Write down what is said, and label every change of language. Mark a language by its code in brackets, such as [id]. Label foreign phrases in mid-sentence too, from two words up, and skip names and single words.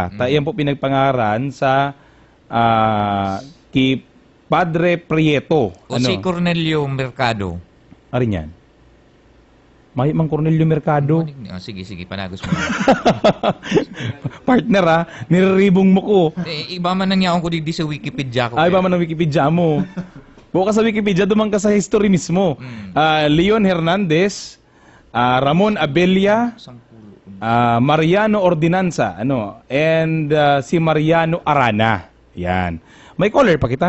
[bik] Yan po pinagpangaran sa kay Padre Prieto. O si Cornelio Mercado. Arin yan? May mang Cornelio Mercado. Sige, panagos mo. Partner niribong mo ko. Iba man nangyaon ko di sa Wikipedia ko. Iba man ang Wikipedia mo. Bukas sa Wikipedia, dumang ka sa history mismo. Leon Hernandez, Ramon Abella, Mariano Ordinanza, and si Mariano Arana. Yan. May caller pa kita?